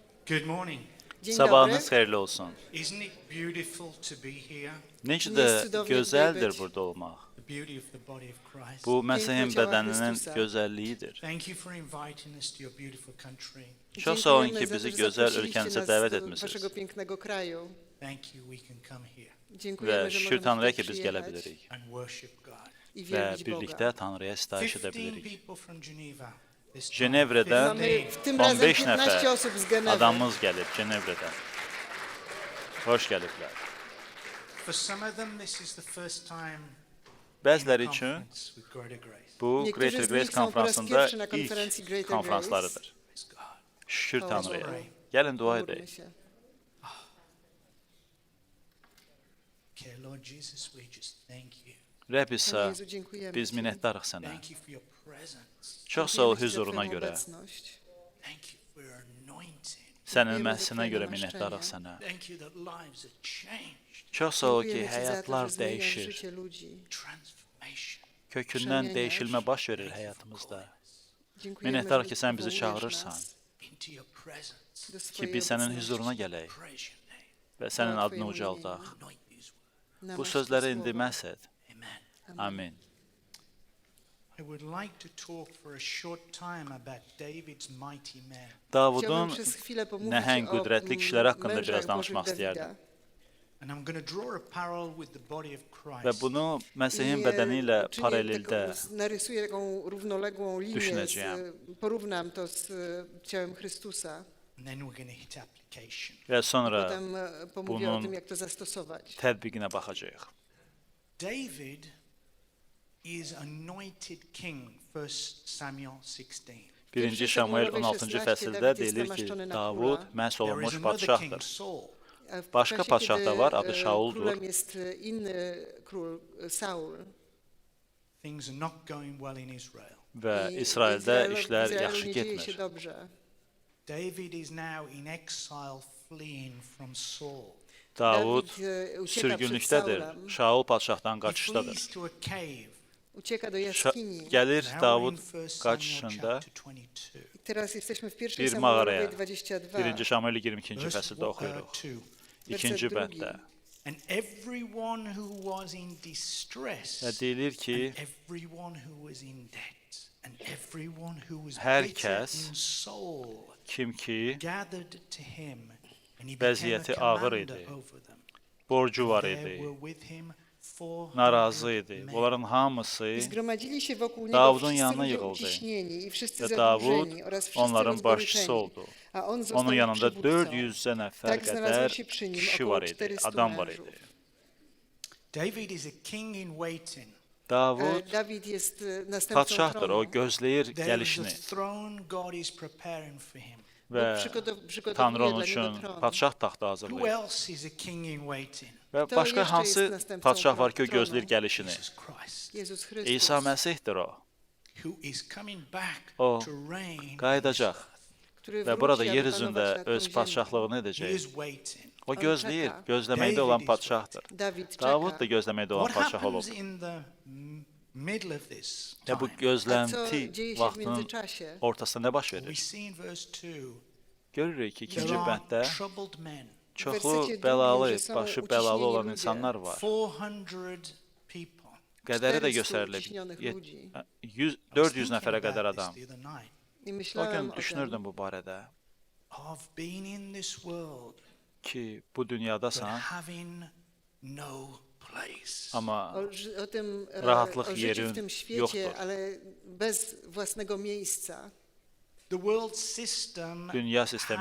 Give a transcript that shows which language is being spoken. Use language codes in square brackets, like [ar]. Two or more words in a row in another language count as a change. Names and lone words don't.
[en] Good morning. [pl] Dzień [az] Sabahınız [pl] dobry. [az] xeyirli olsun. [en] Isn't it beautiful to be here? [az] Necə [pl] Jest [az] də [pl] cudownie [az] gözəldir [pl] być. [az] burada olmaq. [en] The beauty of the body of Christ. [az] Bu Məsih'in [pl] ciała [az] bədəninin [pl] Chrystusa. [az] gözəlliyidir. [en] Thank you for inviting us to your beautiful country. [az] Çox sağ olun [pl] Dziękujemy [az] ki, [pl] za [az] bizi [pl] to, że [az] gözəl [pl] zaprosiliście [az] ölkənizə [pl] nas [az] dəvət [pl] do [az] etmisiniz. [pl] waszego pięknego kraju. [en] Thank you, we can come here [pl] Dziękujemy, [az] Və [pl] że [az] şükür [pl] możemy [az] Tanrıya [pl] tutaj [az] ki, biz gələ [pl] przyjechać [az] bilirik. [en] and worship God. [pl] i [az] Və [pl] wielbić [az] birlikdə [pl] Boga. [az] Tanrıya sitayiş edə 15 bilirik. [en] people from Geneva. This time. [az] Cenevrədən [pl] Mamy w tym razem 15 15 [az] nəfər [pl] osób z Genewy. [az] adamımız gəlib Cenevrədən. Xoş gəliblər. [en] For some of them, this is the first time [az] Bəziləri [en] in [az] üçün [en] conference with Greater Grace. [az] bu [pl] Niektórzy Greater z Grace nich są po raz [az] konfransında [pl] pierwszy na [az] ilk [pl] konferencji Greater [az] konfranslarıdır. [en] Praise God. [az] Şükür [pl] Chwała [az] Tanrıya. [pl] Bogu. [az] Gəlin dua [pl] Módlmy [az] edək. [pl] się. [en] Okay, Lord Jesus, we just thank you. [az] Rəbb [pl] Panie [az] isə [pl] Jezu, dziękujemy [az] biz [pl] Ci. [az] minnətdarıq sənə. [en] Thank you for your presence. [az] Çox sağ ol [pl] Dziękujemy Ci za [az] hüzuruna [pl] Twoją [az] görə. [pl] obecność. [en] Thank you for your anointing. [az] Sənin [pl] Dziękujemy za [az] məhsinə [pl] Twoje [az] görə [pl] namaszczenie. [az] minnətdarıq sənə. [en] Thank you that lives are changed. [az] Çox sağ ol ki, [pl] Dziękujemy Ci za to, [az] həyatlar [pl] że zmieniasz [az] dəyişir. [pl] życie ludzi. [en] Transformation. [az] Kökündən [pl] Przemieniasz. [az] dəyişilmə baş verir həyatımızda. [pl] Dziękujemy, [az] Minnətdarıq [pl] że [az] ki, sən bizi [pl] powołujesz [az] çağırırsan [pl] nas [en] Into your presence. [pl] do [az] ki, [pl] swojej [az] biz sənin [pl] obecności. [az] hüzuruna gələk [en] Praise your name. [az] və sənin [pl] Chwała [az] adını [pl] Twojemu [az] ucaldaq. [en] Anoint these words. [az] Bu [pl] Namaść [az] sözləri [pl] te [az] indi [pl] słowa. [az] məhz et. [en] Amen. [az] Amin. [en] I would like to talk for a short time about David's mighty men. [az] Davudun [pl] Chciałbym przez chwilę pomówić [az] nəhəng [pl] o [az] qüdrətli kişilər haqqında [pl] mężach [az] biraz danışmaq [pl] Bożych [az] istəyərdim. [pl] Dawida. [en] And I'm going to draw a parallel with the body of [az] Və [en] Christ. [az] bunu Məsihin [en] I, [az] bədəni ilə [pl] uczynię [az] paraleldə [pl] narysuję taką równoległą linię, [az] düşünəcəyəm. [pl] porównam to z ciałem Chrystusa. [en] And then we're going to hit application. [az] və sonra [pl] Potem pomówię o [az] bunun [pl] tym, jak to zastosować. [az] tətbiqinə baxacağıq. [en] David is anointed king, 1 Samuel 16. [az] 1 Şamuel 16-cı fəsildə deyilir ki, Davud məhz [en] There is [az] olunmuş [en] another king, [az] padşahdır. [en] Saul. [pl] A w [az] Başka [pl] czasie, [az] padszah da [pl] kiedy, [az] var, adı Şauldur. [pl] Królem jest inny król, Saul. [en] Things are not going well in Israel. [az] Və [pl] I [az] İsraildə [pl] w [az] işlər [pl] Izraelu [az] yaxşı [pl] nie dzieje się [az] getmir. [pl] dobrze. [en] David is now in exile fleeing from Saul. [az] Davud [pl] Dawid, ucieka przed [az] sürgünlükdədir. [pl] Saulem. [az] Şaul padşahdan [en] He [az] qaçışdadır. [en] flees to a cave. [pl] Ucieka do [az] Şa- [pl] jaskini. [az] Gəlir [en] Now we're [az] Davud [en] in 1 Samuel [az] qaçışında [en] chapter 22. [pl] I teraz jesteśmy w pierwszej [az] bir [pl] Samuelowej [az] mağaraya [pl] 22. [az] 1 Şamuel 22-ci [en] Verse [az] fəsildə oxuyuruq. [en] 2. [az] İkinci [pl] Werset drugi. [az] bənddə. [en] And everyone who was in distress, [az] Və deyilir ki, [en] and everyone who was in debt, and everyone who was [az] Hər [en] bitter [az] kəs [en] in soul, [az] kim ki [en] gathered to him, and he became a [az] vəziyyəti ağır [en] commander [az] idi, [en] over them. [az] borcu var [en] There [az] idi, [en] were with him 400 [az] narazı idi. [en] men. [az] Bunların hamısı [pl] I zgromadzili się wokół niego [az] Davudun [pl] wszyscy [az] yanına [pl] ludzie [az] yığıldı. [pl] uciśnieni i wszyscy [az] və Davud [pl] zadłużeni oraz wszyscy [az] onların başçısı [pl] rozgoryczeni. [az] oldu. [pl] A on został [az] Onun yanında [pl] przywódcą. [az] 400-ə nəfər [pl] Tak znalazło [az] qədər [pl] się przy nim [az] kişi [pl] około [az] var idi, [pl] 400 [az] adam var [pl] mężów. [az] idi. [en] David is a king in waiting. [az] Davud [pl] Dawid jest następcą [az] padşahdır, [pl] tronu. [az] o gözləyir [en] There is a [az] gəlişini [en] throne God is preparing for him. [az] və [pl] Przygotowuje [az] Tanrı onun [pl] dla niego [az] üçün [pl] tron. [az] padşah taxtı [en] Who [az] hazırlayır. [en] else is a king in waiting? [az] Və [pl] To [az] başqa [pl] jeszcze [az] hansı [pl] jest następcą [az] padşah var ki, o [pl] tronu. [az] gözləyir gəlişini? [en] Jesus Christ, [pl] Jezus Chrystus. [az] İsa Məsihdir o. [en] who is coming back [az] O [en] to reign. [az] qayıdacaq [pl] który [az] və burada [pl] wróci, [az] yer [pl] aby panować [az] üzündə [pl] nad tą [az] öz [pl] ziemią. [az] padşahlığını [en] He [az] edəcək. [en] is waiting. [az] O gözləyir, [pl] czeka. [az] gözləməkdə olan padşahdır. [pl] Dawid [az] Davud [pl] czeka. [az] da gözləməkdə olan [en] What [az] padşah olub. [en] happens in the middle of this [az] Və bu [en] time? [pl] A co [az] gözlənti [pl] dzieje się w [az] vaxtının [pl] międzyczasie? [az] ortasında nə baş [en] We [az] verir? [en] see in verse 2, [az] Görürük ki, [en] there [az] ikinci [en] are [az] bənddə [en] troubled men. [az] çoxlu [pl] wersecie [az] bəlalı, [pl] drugim, że są [az] başı [pl] uciśnieni [az] bəlalı olan [pl] ludzie. [az] insanlar var. [en] 400 people. [az] Qədəri də [pl] 400 [az] göstərilib. [pl] uciśnionych ludzi. [az] 400 [en] I was [az] nəfərə [en] thinking [az] qədər [en] about [az] adam. [en] this the other night. I [az] O [pl] myślałem [az] gün [pl] o tym, [az] düşünürdüm bu barədə [en] Of being in this world, [az] ki, bu [en] but [az] dünyadasan, [en] having no place. [az] amma [pl] o tym [az] rahatlıq [pl] o życiu [az] yerin [pl] w tym świecie, [az] yoxdur. [pl] ale bez własnego miejsca. [en] The world system [az] Dünya sistemi